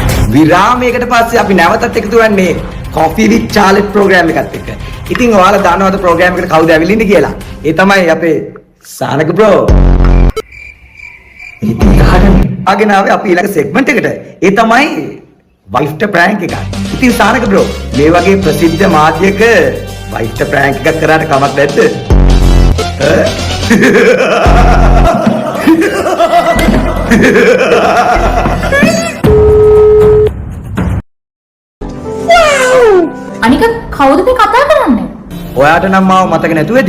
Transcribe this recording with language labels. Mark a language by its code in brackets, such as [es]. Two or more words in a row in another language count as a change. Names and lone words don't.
[si] විරාමයකට පස්සේ අපි නැවතත් එකතු වෙන්නේ Coffee with Charlotte program එකත් එක්ක. ඉතින් ඔයාලා දන්නවද program එකට කවුද ඇවිල්ලා ඉන්නේ කියලා? ඒ තමයි අපේ සානක bro. ඉතින් අගෙන ආවේ අපි ඊළඟ segment එකට. ඒ තමයි [en] wife to prank [si] එක. ඉතින් සානක bro මේ වගේ ප්‍රසිද්ධ මාධ්‍යයක [en] wife to prank [si] එකක් කරාට කමක් නැද්ද? අනික කවුද මේ කතා කරන්නේ? ඔයාට නම් මාව මතක නැතුව ඇති.